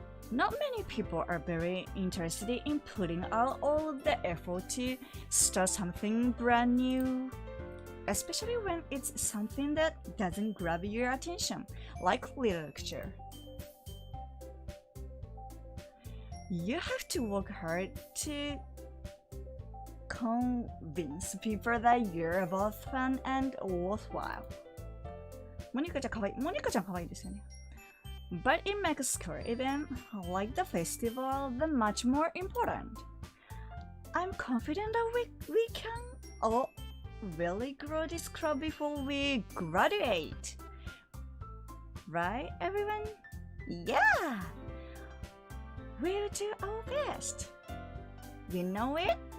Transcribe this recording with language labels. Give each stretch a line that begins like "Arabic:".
English: Not many people are very interested in putting out all of the effort to start something brand new, especially when it's something that doesn't grab your attention, like literature. You have to work hard to convince people that you're both fun and worthwhile.
Japanese: モニカちゃんかわいいですよね。
English: But it makes school event like the festival the much more important. I'm confident that we can all really grow this club before we graduate. Right, everyone? Yeah! We'll do our best. You know it?